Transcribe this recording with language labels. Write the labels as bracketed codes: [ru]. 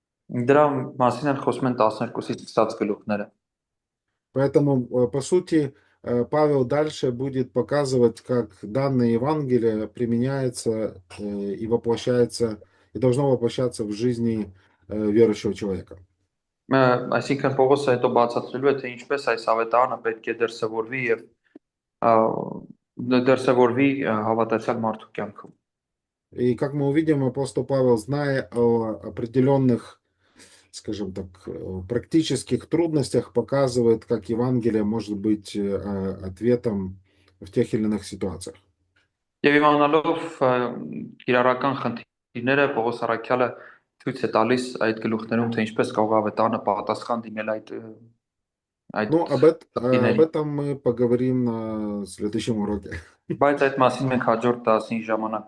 [hy] Դրա մասին են խոսում են 12-ից սկսած գլուխները։ [ru] Поэтому, по сути, Павел дальше будет показывать, как данное Евангелие применяется и воплощается, и должно воплощаться в жизни верующего человека. [hy] Այսինքն Պողոսը հետո բացատրելու է, թե ինչպես այս ավետարանը պետք է դրսևորվի եւ դրսևորվի հավատացյալ մարդու կյանքում։ [ru] И как мы увидим, апостол Павел, зная о определенных, скажем так, практических трудностях, показывает, как Евангелие может быть ответом в тех или иных ситуациях. [hy] Եվ իմանալով կիրառական խնդիրները Պողոս Արաքյալը ցույց է տալիս այդ գլուխներում, թե ինչպես կարող է ավետարանը պատասխան դիմել այդ [ru] Ну, об этом мы поговорим на следующем уроке. [hy] Բայց այդ մասին մենք հաջորդ դասին ժամանակ